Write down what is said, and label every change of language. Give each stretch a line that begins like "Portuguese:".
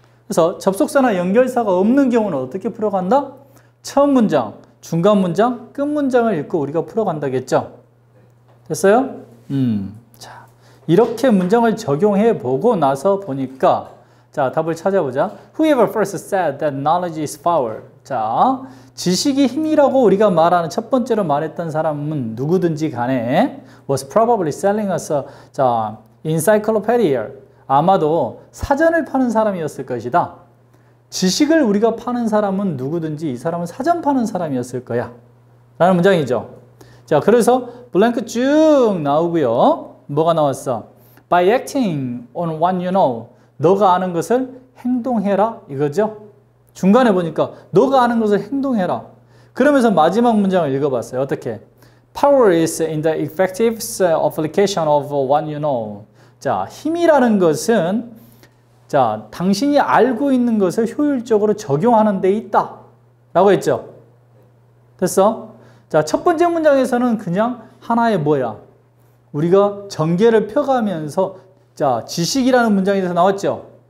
Korean: 그래서 접속사나 연결사가 없는 경우는 어떻게 풀어간다? 처음 문장, 중간 문장, 끝 문장을 읽고 우리가 풀어간다겠죠? 됐어요? 자, 이렇게 문장을 적용해 보고 나서 보니까 자, 답을 찾아보자.
English: Whoever first said that knowledge is power.
Korean: 자, 지식이 힘이라고 우리가 말하는 첫 번째로 말했던 사람은 누구든지 간에
English: was probably selling us a encyclopedia.
Korean: 아마도 사전을 파는 사람이었을 것이다. 지식을 우리가 파는 사람은 누구든지 이 사람은 사전 파는 사람이었을 거야. 라는 문장이죠. 자, 그래서 블랭크 쭉 나오고요. 뭐가 나왔어?
English: By acting on what you know.
Korean: 너가 아는 것을 행동해라. 이거죠. 중간에 보니까 너가 아는 것을 행동해라. 그러면서 마지막 문장을 읽어봤어요. 어떻게?
English: Power is in the effective application of what you know.
Korean: 자, 힘이라는 것은 자, 당신이 알고 있는 것을 효율적으로 적용하는 데 있다. 라고 했죠. 됐어? 자, 첫 번째 문장에서는 그냥 하나의 뭐야? 우리가 전개를 펴가면서 자, 지식이라는 문장에서 나왔죠.